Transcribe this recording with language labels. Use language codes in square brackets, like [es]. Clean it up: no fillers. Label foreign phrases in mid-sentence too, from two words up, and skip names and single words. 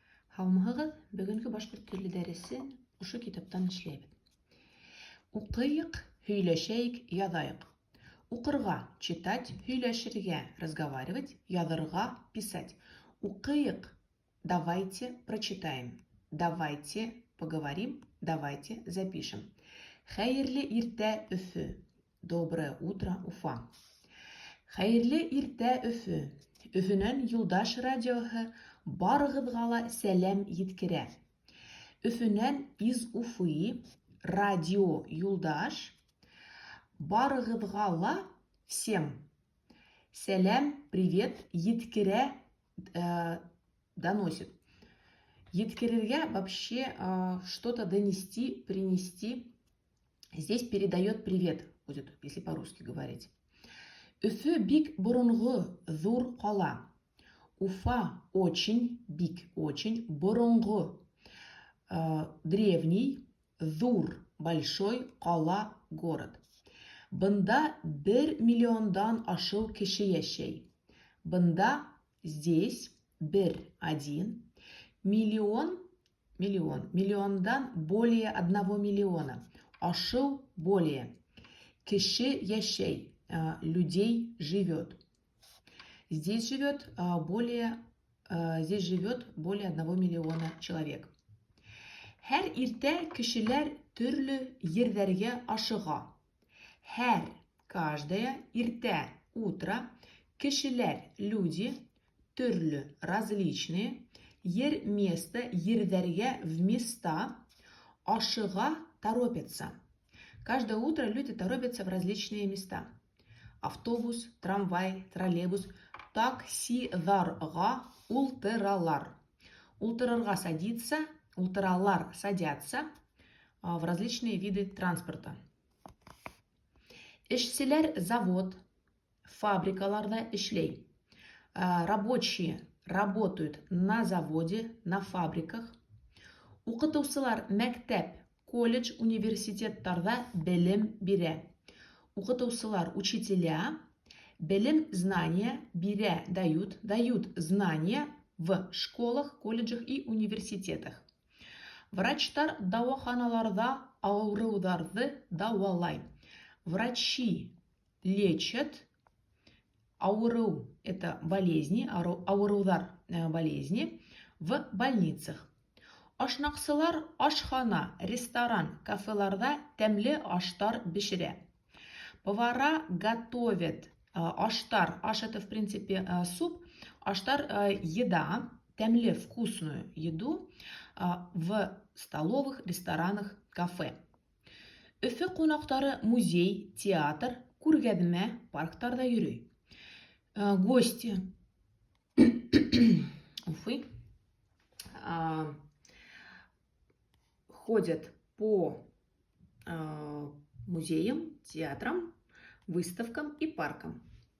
[ba] Һаумыһығыҙ, бөгөнгө башҡорт теле дәресе ошо китаптан эшләйбеҙ. Уҡыйыҡ, һөйләшәйек, яҙайыҡ. Уҡырға — читать, һөйләшергә — разговаривать, яҙырға — [ru] писать. Уҡыйыҡ — давайте прочитаем, давайте поговорим, давайте запишем. [ba] Хәйерле иртә, Өфө. [ru] Доброе утро, Уфа. [ba] Хәйерле иртә, Өфө. Өфөнән Юлдаш радиоһы барығыҙға ла сәләм еткерә. Өфөнән [ru] из Уфы [ba] радио Юлдаш барығыҙға ла всем сәләм, привет, еткерә, доносит. [ru] Еткерергә вообще что-то донести, принести. Здесь передает привет, будет, если по-русски говорить. [ba] Өфө бик боронғо, ҙур ҡала. [ru] Уфа очень, бик, очень, боронғо, древний, ҙур, большой, ҡала, город. [ba] Бында 1 миллиондан ашыу кеше йәшәй. Бында, [ru] здесь, 1, миллион, миллиондан более 1 миллиона. Ашыу более. [ba] Кеше йәшәй, [ru] людей живет. Здесь живет более 1 миллиона человек. [ba] Һәр иртә кешеләр төрлө ерҙәргә ашыға. Һәр, каждая, иртә, утро, кешеләр, [ru] люди, төрлө, различные, ер, место, ерҙәргә, в места, ашыға, торопятся. Каждое утро люди торопятся в различные места. [ba] Автобус, трамвай, троллейбус, таксиҙарға ултыралар. [ru] Ултырырға садиться, ултыралар садятся в различные виды транспорта. [ba] Эшселәр завод, фабрикаларда эшләй. [ru] Рабочие работают на заводе, на фабриках. [ba] Уҡытыусылар мәктәп, колледж, университеттарда белем бирә. Уҡытыусылар, учителя, белем, знания бирә, [ru] дают знания в школах, колледжах и университетах. [ba] Врачтар дауаханаларда ауырыуҙарҙы дауалай. [ru] Врачи лечат. [ba] Ауырыу — [ru] это болезни, ауырыуҙар болезни в больницах. [ba] Ашнаҡсылар ашхана, ресторан, кафеларда тәмле аштар бешерә. [ru] Повара готовят аштар. Аш — это, в принципе, суп. Аштар — еда, тәмле, вкусную еду в столовых, ресторанах, кафе. [ba] Өфө ҡунаҡтары музей, театр, күргәҙмә, парктарда йөрөй. [ru] Гости Уфы ходят по музеям, театрам, выставкам и паркам.